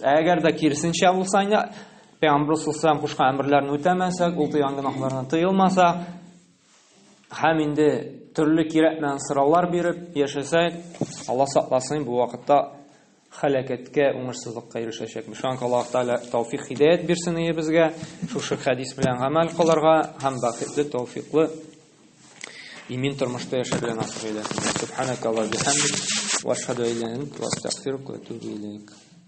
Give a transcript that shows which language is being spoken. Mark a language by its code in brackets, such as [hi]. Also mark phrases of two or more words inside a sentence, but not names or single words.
[tt] Әгәр дә киресенчә булса, Пәйгамбер [ar] صلى الله عليه وسلم [tt] кушкан әмерләрне үтәмәсәк, ул тыйган гынахларыннан тыелмаса, һәм инде төрле кирәкмәгән сораулар биреп яшәсәк, Алла сакласын, бу вакытта һәлакәткә, уңышсызлыкка ирешәчәкбез. Шуңа Аллаһ Тәала тәүфик хидаят бирсен безгә, шушы хадис белән гамәл кылырга һәм бәхетле, тәүфиклы имин тормышта яшәргә насыйп эйләсен. [ar] سبحانك وبحمدك وأشهد أن لا إله إلا أنت وأستغفرك وأتوب إليك.